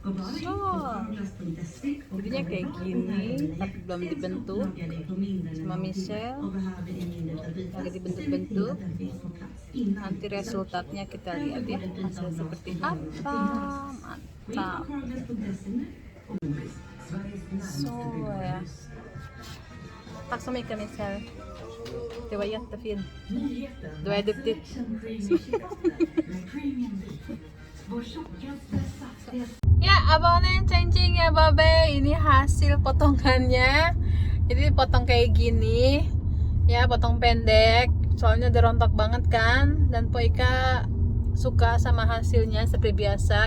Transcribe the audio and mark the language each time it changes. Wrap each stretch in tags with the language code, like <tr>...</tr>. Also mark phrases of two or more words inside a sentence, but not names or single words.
<id>jadinya kayak gini tapi belum dibentuk. Sama Michelle lagi dibentuk-bentuk. Nanti resultatnya kita lihat ya, hasil seperti apa. Mantap.</id> <sv>Så ja. Tack så mycket Michelle. Det var jättefint. Du är duktig.</sv> <id>Ya, abangnya ceng-ceng ya babe. Ini hasil potongannya. Jadi potong kayak gini. Ya, potong pendek. Soalnya udah rontok banget kan. Dan Po Ika suka sama hasilnya seperti biasa.</id>